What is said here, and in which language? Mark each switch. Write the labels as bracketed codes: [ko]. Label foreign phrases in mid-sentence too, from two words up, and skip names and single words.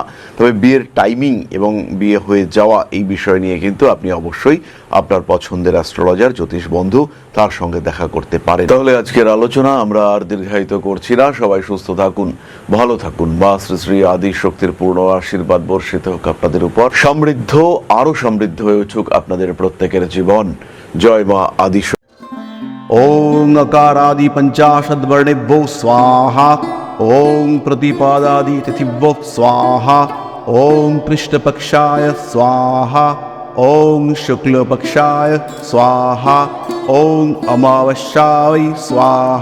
[bn] তবে বিয়ের টাইমিং এবং বিয়ে হয়ে যাওয়া এই বিষয় নিয়ে কিন্তু আপনি অবশ্যই আপনার পছন্দের অ্যাস্ট্রোলজার জ্যোতিষ বন্ধু তার সঙ্গে দেখা করতে পারেন। তাহলে আজকের আলোচনা আমরা আর দীর্ঘায়িত করছি না। সবাই সুস্থ থাকুন, ভালো থাকুন। মা শ্রী শ্রী আদি শক্তির পূর্ণ আশীর্বাদ বর্ষিত হোক আপনাদের উপর। সমৃদ্ধ, আরো সমৃদ্ধ হয়ে উঠুক আপনাদের প্রত্যেকের জীবন। জয় মা আদি। [sa] ओम अकारादि पंचाशद वर्णेभ्यो स्वाहा। ओम प्रतिपादादि तिथिभ्यो स्वाहा। ओम कृष्णपक्षाय स्वाहा। ओम शुक्लपक्षाय स्वाहा। ओम अमावस्याय स्वाहा।